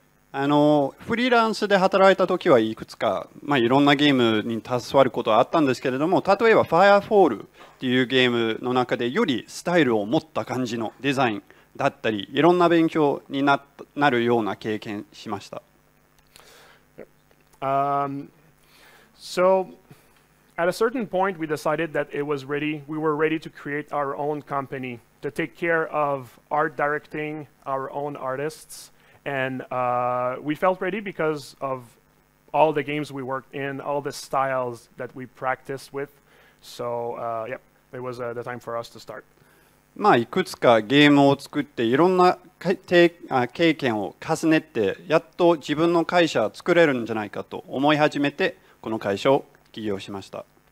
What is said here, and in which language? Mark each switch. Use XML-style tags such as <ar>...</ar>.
<ja>フリーランスで働いた時はいくつか、いろんなゲームに携わることはあったんですけれども、例えば Firefall っていうゲームの中でよりスタイルを持った感じのデザインだったり、いろんな勉強になるような経験しました。</ja> <en>So at a certain point, we decided that we were ready to create our own company, to take care of art directing, our own artists, and we felt ready because of all the games we worked in, all the styles that we practiced with. So it was the time for us to start.</en> <ja>いくつかゲームを作っていろんな経験を重ねてやっと自分の会社を作れるんじゃないかと思い始めてこの会社を起業しました。</ja>